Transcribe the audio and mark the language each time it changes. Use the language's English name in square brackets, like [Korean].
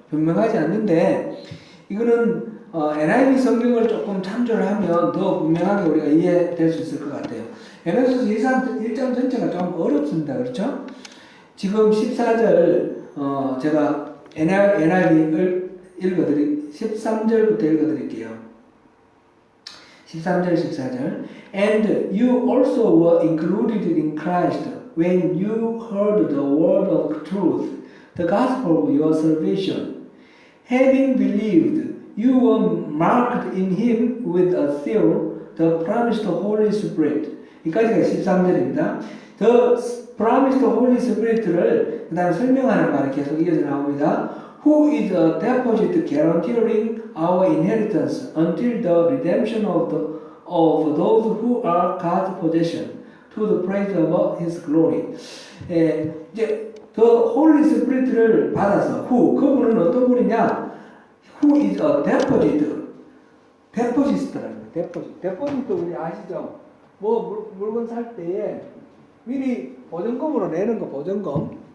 [Korean] 분명하지 않는데 이거는 NIV 성경을 조금 참조를 하면 더 분명하게 우리가 이해될 수 있을 것 같아요. 에베소서 1장 전체가 좀 어렵습니다. 그렇죠? 지금 14절 제가 NIV를 13절부터 읽어드릴게요. 13절 14절 [English] And you also were included in Christ when you heard the word of truth, the gospel of your salvation. Having believed, you were marked in him with a seal, the promised Holy Spirit. [Korean] 여기까지가 13절입니다. [English] The promised Holy Spirit [Korean] 를 그 다음 설명하는 말이 계속 이어져 나옵니다. [English] Who is a deposit guaranteeing our inheritance until the redemption of those who are God's possession, to the praise of His glory. [Korean] 이제 [English] the Holy Spirit [Korean] 를 받아서 그분은 어떤 분이냐? [English] Who is a deposit? [Korean] deposit라는 거예요. deposit 우리 아시죠? 뭐 물건 살 때에 미리 보증금으로 내는 거 보증금.